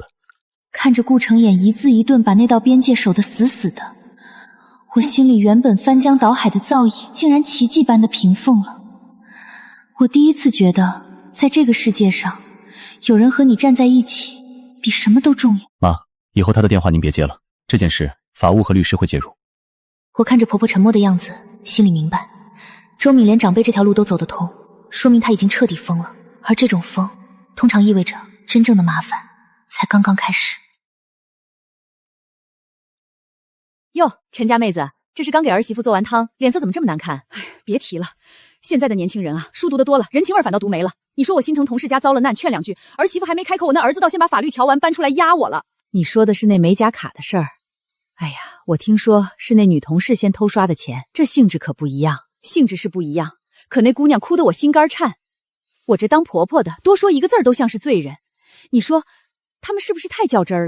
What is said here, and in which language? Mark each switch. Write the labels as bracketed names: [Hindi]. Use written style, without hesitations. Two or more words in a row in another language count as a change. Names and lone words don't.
[Chinese] 看着顧程衍一字一頓把那道邊界守得死死的，我心裡原本翻江倒海的躁意竟然奇蹟般的平復了。我第一次覺得在這個世界上有人和你站在一起比什麼都重要。媽，以後他的電話您別接了，這件事法務和律師會介入。我看着婆婆沉默的樣子，心裡明白，周敏連長輩這條路都走得通，說明她已經徹底瘋了，而這種瘋通常意味着真正的麻煩才剛剛開始。喲，陳家妹子，這是剛給兒媳婦做完湯，臉色怎麼這麼難看？哎，別提了，現在的年輕人啊，書讀得多了，人情味反倒讀沒了。你說我心疼同事家遭了難，勸兩句，兒媳婦還沒開口，我那兒子倒先把法律條文搬出來壓我了。你說的是那美甲卡的事兒？哎呀，我聽說是那女同事先偷刷的錢，這性質可不一樣，性質是不一樣，可那姑娘哭得我心肝顫。我這當婆婆的，多說一個字兒都像是罪人。你說他們是不是太較真兒了？